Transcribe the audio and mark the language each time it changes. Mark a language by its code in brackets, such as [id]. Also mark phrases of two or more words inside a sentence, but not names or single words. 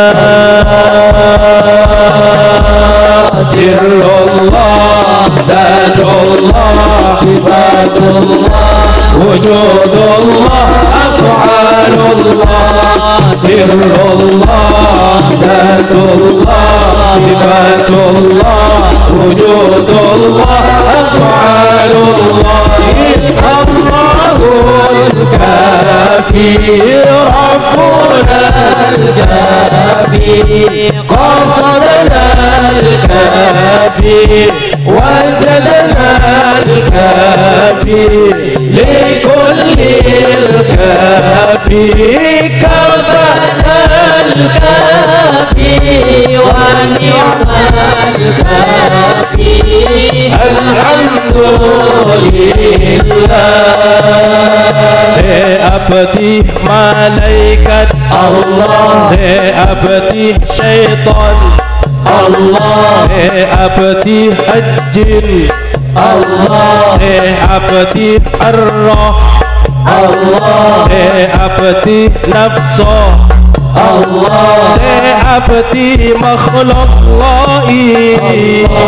[ar] سر الله، ذات الله، صفة الله، وجود الله، أفعال الله. سر الله، ذات الله، صفة الله، وجود الله، أفعال الله. الله الكافي، ربنا الكافي, قصدنا الكافي، وجدنا الكافي، لكل الكافي، كفانا الكافي، ونعم الكافي, alhamdulillah. [ms] Seabdi malaikat Allah, seabdi syaitan Allah, seabdi jin Allah, seabdi ar-roh Allah, seabdi nafsu Allah, seabdi makhluk lain.